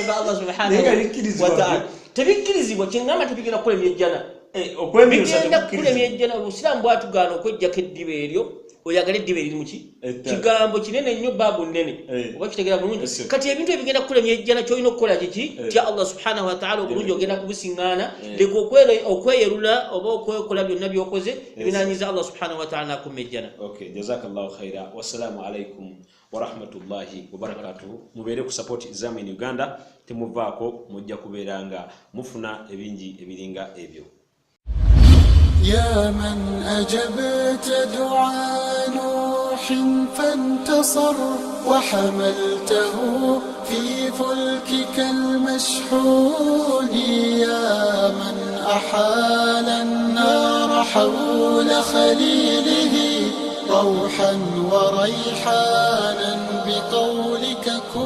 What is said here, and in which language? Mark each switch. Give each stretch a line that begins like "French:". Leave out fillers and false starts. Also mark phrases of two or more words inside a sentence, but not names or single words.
Ganda: ga
Arabic: الله سبحانه وتعالى
Ganda: tebikkirizibwa kyengamba tebigenda kukola emyejjana bigenda kukola emyejjana obusiraamu bwatugaana okwejjako eddiba eryo oyagala eddiba eriri muki kigambo kinene nnyo baabu nnene oba kitegeera bulungi kati ebintu ebigenda kukola emyejjana kyolina okukola kiki tya
Arabic: الله سبحانه وتعالى
Ganda: obulungi ogenda kubusiŋŋaana leka okweyerula oba okwekola byonna byokoze ebinaanyiza
Arabic: الله سبحانه وتعالى
Ganda: n'akuma ejjana
Arabic: جزاك الله خيرا والسلام عليكم ورحمة الله وبركاته
Ganda: mubeere ku
English: support Exam in Uganda
Ganda: temuvaako mujja kubeera nga mufuna ebingi ebiringa ebyo
Arabic: يا من أجبت دعاء نوح فانتصر وحملته في فلكك المشحون، يا من أحال النار حول خليله روحا وريحانا بقولك